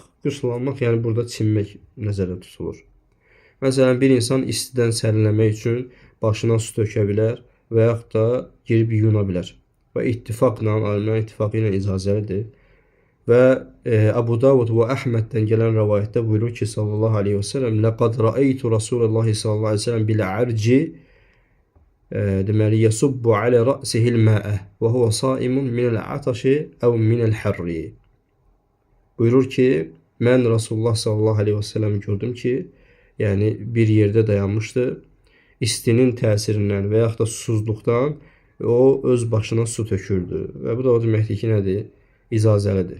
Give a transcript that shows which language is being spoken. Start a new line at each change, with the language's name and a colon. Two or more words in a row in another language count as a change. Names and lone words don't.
Azerbaijani: Qüsul almaq yəni burada çimmək nəzərdə tutulur. Məsələn, bir insan istidən sərinləmək üçün başına su tökə bilər və yaxud da girib yuyuna bilər. Və ittifaqla, alimlərin ittifaqı ilə icazəlidir. Və Əbu Davud və Əhməddən gələn rəvayətdə buyurur ki,
Arabic: صلى الله عليه وسلم, "لقد رأيت رسول الله صلى الله عليه وسلم بالعرج deməli يصب على رأسه الماء وهو صائم من العطش أو من الحر."
Azerbaijani: Buyurur ki, mən Rasulullah
Arabic: صلى الله عليه وسلم
Azerbaijani: gördüm ki, yəni bir yerdə dayanmışdı. İstinin təsirindən və yaxud da susuzluqdan o öz başına su tökürdü. Və bu da o deməkdir ki, nədir? İcazəlidir.